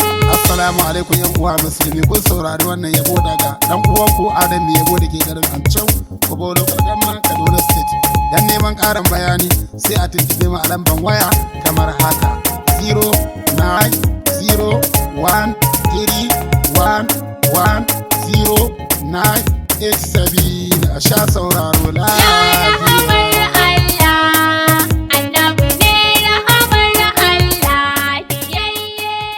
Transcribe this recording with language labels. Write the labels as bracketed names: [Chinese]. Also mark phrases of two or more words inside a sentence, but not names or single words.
[Arabic] السلام عليكم [Hausa] yan uwa musulmi, kun saurari wannan yabo daga dan uwanku Adam mai yabo da ke garin Ancau, Kobo Local Government, Kaduna State. Dan neman ƙarin bayani sai a tuntuɓe mu a lamban waya kamar haka: [English] zero nine zero one three one one zero nine eight seven. [Hausa] A sha sauraro Ya lafiya. rahamar Allah, Annabi ne rahamar Allah, biyayye.